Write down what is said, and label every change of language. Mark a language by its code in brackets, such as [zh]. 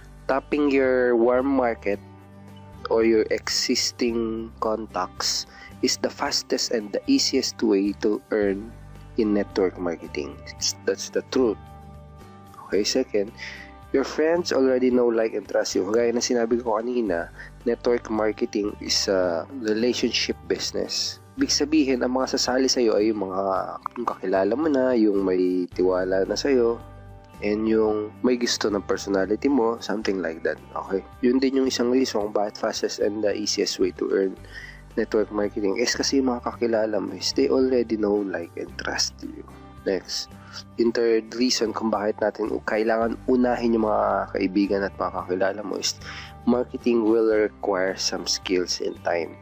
[en] Tapping your warm market or your existing contacts is the fastest and the easiest way to earn in network marketing. That's the truth. Okay, second, your friends already know, like, and trust you. [tl] Gaya na sinabi ko kanina, [en] network marketing is a relationship business. [tl] Ibig sabihin, ang mga sasali sa'yo ay yung mga kakilala mo na, yung may tiwala na sa'yo, and yung may gusto ng personality mo, [en] something like that. Okay? [tl] Yun din yung isang [en] reason bakit fastest and the easiest way to earn network marketing is [tl] kasi yung mga kakilala mo [en] is they already know, like, and trust you. [tl] Next, yung third reason kung bakit natin kailangan unahin yung mga kaibigan at mga kakilala mo is [en] marketing will require some skills and time.